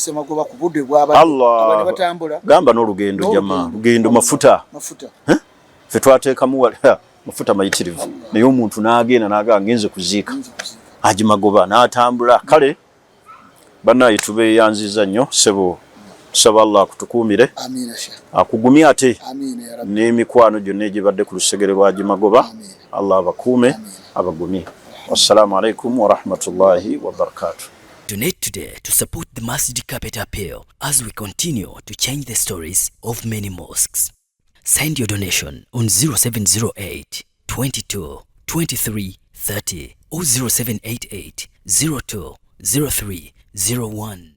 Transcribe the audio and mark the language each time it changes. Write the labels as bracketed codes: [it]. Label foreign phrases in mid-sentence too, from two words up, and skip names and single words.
[lg] Allah gamba n'olugendo jama lugendo mafuta ffe twateekamu mafuta mayitirivu naye omuntu n'agenda n'agaa ngenze kuziika Haji Magoba n'atambula. Kale bannaye tubeeyanziza nnyo ssebo. Tusaba Allah akutukuumire akugumye ate n'emikwano gyonna egibadde ku lusegere lwa Haji Magoba. Allah abakuume abagumye. [ar] والسلام عليكم و رحمة الله و بركاته. [en] Donate today to support the Masjid Carpet Appeal as we continue to change the stories of many mosques. Send your donation on 0708 22 23 30 or 0788 02 03 01.